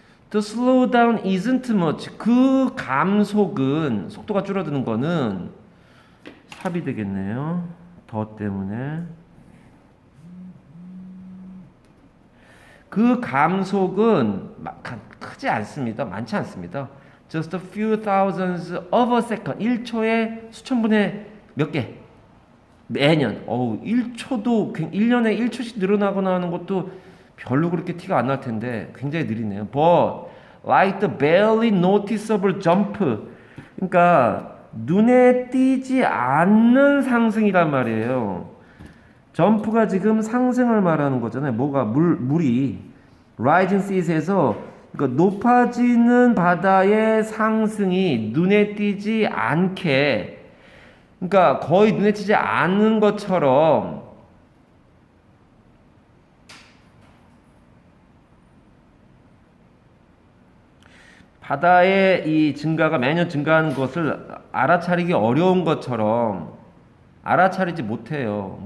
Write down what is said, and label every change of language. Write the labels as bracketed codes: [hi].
[en] The slowdown isn't much. [ko] 그 감속은, 속도가 줄어드는 거는 삽이 되겠네요. 더 때문에. 그 감속은 크지 않습니다. 많지 않습니다. [en] Just a few thousands of a second. [ko] 1초에 수천 분의 몇 개? 매년. 1초도 1년에 1초씩 늘어나거나 하는 것도 별로 그렇게 티가 안 날 텐데 굉장히 느리네요. [en] But like the barely noticeable jump. [ko] 그러니까 눈에 띄지 않는 상승이란 말이에요. 점프가 지금 상승을 말하는 거잖아요. 뭐가 물이 [en] rising seas [ko] 에서 그러니까 높아지는 바다의 상승이 눈에 띄지 않게 그러니까 거의 눈에 띄지 않는 것처럼 바다의 이 증가가 매년 증가하는 것을 알아차리기 어려운 것처럼 알아차리지 못해요.